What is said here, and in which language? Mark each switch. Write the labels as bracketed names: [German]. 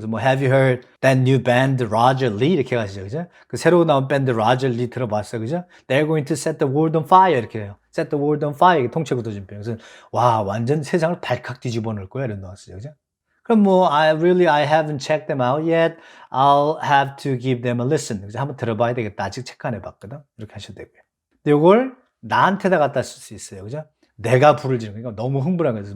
[Korean] 그래서 뭐 [English] have you heard that new band Roger Lee [Korean] 이렇게 가시죠, 그죠? 그 새로 나온 밴드 Roger Lee 들어봤어, 그죠? [English] They're going to set the world on fire [Korean] 이렇게 해요. [English] Set the world on fire [Korean] 이게 통째 굳어진 표현. 그래서 와 완전 세상을 발칵 뒤집어 놓을 거야 이런 뉘앙스죠, 그죠? [English] 그럼 뭐 I haven't checked them out yet. I'll have to give them a listen. [Korean] 그죠? 한번 들어봐야 되겠다. 아직 체크 안 해봤거든. 이렇게 하셔도 되고요. 근데 이걸 나한테다 갖다 쓸 수 있어요, 그죠? 내가 불을 지르는 거니까 너무 흥분한 거예요.